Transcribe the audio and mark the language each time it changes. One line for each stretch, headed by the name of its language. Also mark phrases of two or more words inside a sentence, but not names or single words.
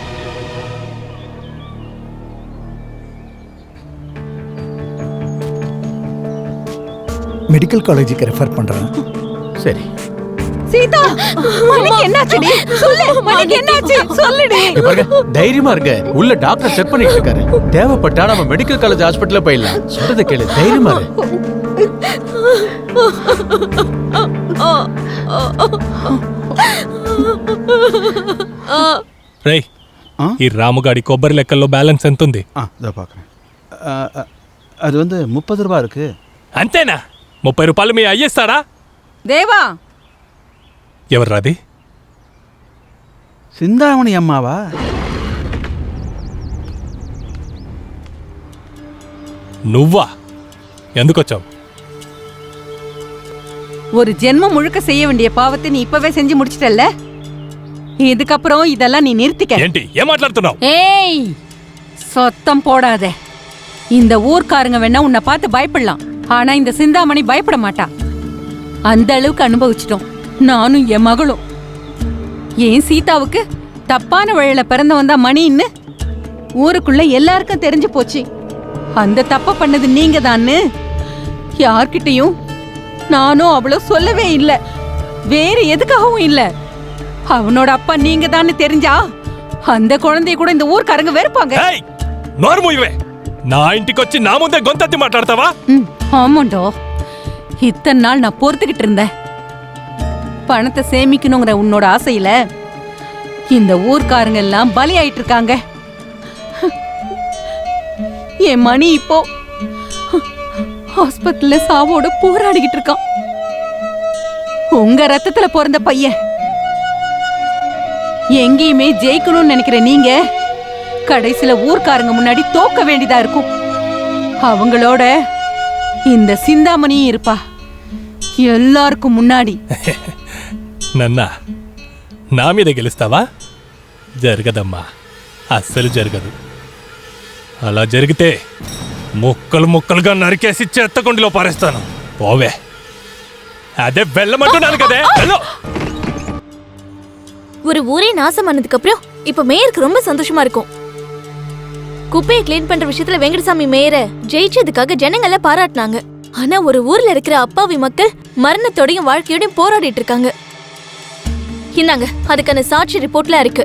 English: medical college
Tamil: ரெஃபர் பண்றேன். சரி. சீதா, மணிக்கு என்னாச்சுடி? சொல்லு, மணிக்கு என்னாச்சு? சொல்லுடி. பாருங்க, தைரியமா இருங்க. உள்ள டாக்டர் செக் பண்ணிட்டு இருக்காரு. தேவைப்பட்டா நம்ம
English: medical college hospital
Tamil: போயிடலாம். சொல்றத கேளு, தைரியமா இரு.
Telugu: రేయ్, ఈ రాముగాడి కొబ్బరి లెక్కల్లో బ్యాలెన్స్ ఎంత ఉంది?
Tamil: அது வந்து 30 ரூபாய் இருக்கு.
Telugu: అంతేనా? 30 రూపాయలు మీ అయ్యేస్తాడా?
Tamil: தேவா,
Telugu: ఎవర్రాది?
Tamil: சிந்தாமணி அம்மாவா?
Telugu: నువ్వా? ఎందుకొచ్చావు?
Tamil: ஒரு ஜென்மம் முழுக்க செய்ய வேண்டிய பாவத்தை நீ இப்பவே செஞ்சு முடிச்சிட்டல்ல. இதுக்கப்புறம் இதெல்லாம் நீ நிறுத்திக்க.
Telugu: ఏంటి ఏం మాట్లాడుతున్నావు?
Tamil: ஏய், சத்தம் போடாத. இந்த ஊர்க்காரங்க வேணா உன்னை பார்த்து பயப்படலாம், ஆனா இந்த சிந்தாமணி பயப்பட மாட்டா. அந்த அளவுக்கு அனுபவிச்சிட்டோம் நானும் என் மகளும். ஏன் சீதாவுக்கு தப்பான வழியில பிறந்தவன் தான் மணின்னு ஊருக்குள்ள எல்லாருக்கும் தெரிஞ்சு போச்சு. அந்த தப்ப பண்ணது நீங்க தான்னு யார்கிட்டயும் நானும் அவ்வளோ சொல்லவே இல்லை. வேற எதுக்காகவும் இல்லை. அவனோட அப்பா நீங்க தான்னு தெரிஞ்சா அந்த குழந்தைய கூட இந்த ஊர்க்காரங்க வெறுப்பாங்க.
Telugu: నోరు మూయవే. నా ఇంటికి వచ్చి నా ముందే గొంతెత్తి మాట్లాడతావా?
Tamil: ஆமாண்டோ, இத்தனை நாள் நான் பொறுத்துக்கிட்டு இருந்தேன். பணத்தை சேமிக்கணுங்கிற உன்னோட ஆசையில இந்த ஊர்க்காரங்க எல்லாம் பலி ஆயிட்டு இருக்காங்க. என் மணி இப்போ ஹாஸ்பிட்டல்ல சாவோட போராடிக்கிட்டு இருக்கான். உங்க ரத்தத்துல பிறந்த பையன் எங்கேயுமே ஜெயிக்கணும்னு நினைக்கிற நீங்க கடைசியில ஊர்க்காரங்க முன்னாடி தோக்க வேண்டியதா இருக்கும். அவங்களோட இந்த சிந்தாமணியும் இருப்பா எல்லாருக்கும் మున్నాడి.
Telugu: నన్నా నా మీద గెలుస్తావా? జరగదమ్మా, అస్సలు జరగదు. అలా జరిగితే ముక్కలు ముక్కలుగా నరికేసి చెత్తకుండిలో పారేస్తాను. పోవే. అదే వెళ్ళమంటున్నాను కదే. వెళ్ళు.
Tamil: ஒரு ஊரே நாசம் ஆனதுக்கு அப்புறம் இப்ப மேயருக்கு ரொம்ப சந்தோஷமா இருக்கும். குப்பையை கிளீன் பண்ற விஷயத்துல வெங்கடசாமி மேயரை ஜெயிச்சதுக்காக ஜனங்க எல்லாம் பாராட்டினாங்க. ஆனா ஒரு ஊர்ல இருக்கிற அப்பாவி மக்கள் மரணத்தோடையும் வாழ்க்கையோடையும் போராடிட்டு இருக்காங்க. இந்தாங்க, அதுக்கான சாட்சி ரிப்போர்ட்ல இருக்கு.